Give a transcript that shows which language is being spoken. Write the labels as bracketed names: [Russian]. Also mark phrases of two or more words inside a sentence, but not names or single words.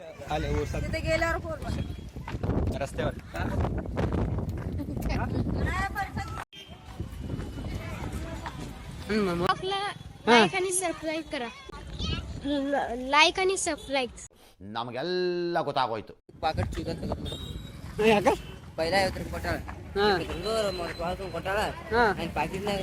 [Marathi] तिथे गेल्यावर रस्त्यावर लाईक आणि सबस्क्राईब करा. लाईक आणि सबस्क्राईब [Kannada] ನಮಗೆಲ್ಲ ಗೊತ್ತಾಗೋಯ್ತು. ಪಾಕೆಟ್ ಸಿಗತ್ತೆ ಯಾಕ ಪೈಲ 50 ಕೊಟ್ಟಾಳ ಕೊಟ್ಟಾಳ ಪಾಕೆಟ್ನಾಗ